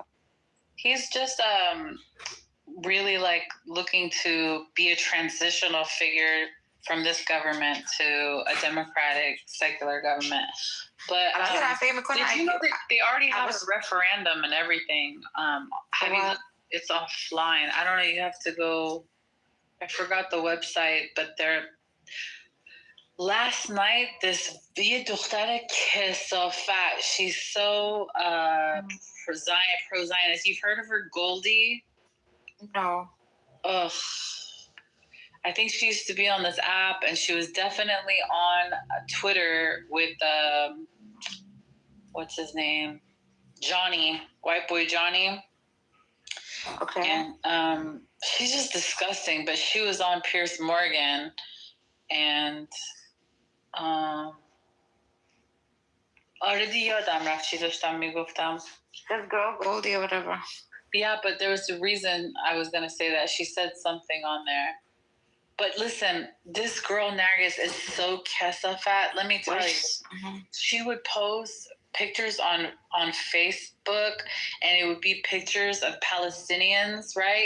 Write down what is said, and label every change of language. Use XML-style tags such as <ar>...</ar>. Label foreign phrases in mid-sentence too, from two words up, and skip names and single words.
<en>He's just really like looking to be a transitional figure from this government to a democratic secular government. But did you know that they already have a referendum and everything? It's offline. I don't know. You have to go. I forgot the website, but they're. Last night, this</en> <fa>دختر کثافت,</fa> <en>she's so pro-Zionist. You've heard of her, Goldie? No. Ugh. I think she used to be on this app, and she was definitely on Twitter with, what's his name? Johnny, white boy Johnny. Okay. And she's just disgusting, but she was on Piers Morgan, and already</en> <fa>یادم رفت چی داشتم میگفتم.</fa> <en>This girl Goldie or whatever. Yeah, but there was a reason I was going to say that. She said something on there. But listen, this girl, Nargis, is so kesafat. Let me tell you. She would post pictures on Facebook, and it would be pictures of Palestinians, right?</en>